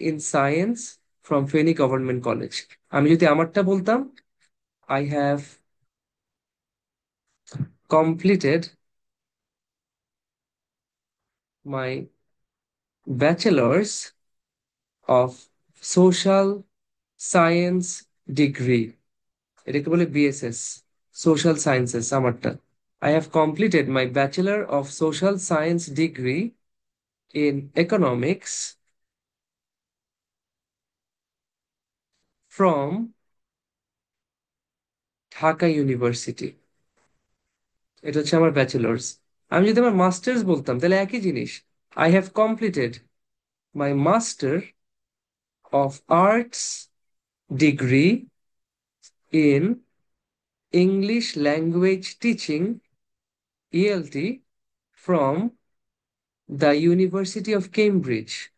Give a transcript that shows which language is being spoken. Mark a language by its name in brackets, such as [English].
[English] In science, from Feni government college. [Bangla] আমি যদি আমারটা বলতাম, [English] I have completed my bachelor's of social science degree, [Bangla] এটাকে বলে বিএসএস, সোশ্যাল সায়েন্সেস আমারটা। [English] I have completed my Bachelor of Social Science degree in economics from Dhaka university. [Bangla] এটা হচ্ছে আমার ব্যাচেলার্স। আমি যদি আমার মাস্টার্স বলতাম তাহলে একই জিনিস, [English] I have completed my master of arts degree in English Language Teaching, ELT, from the University of Cambridge.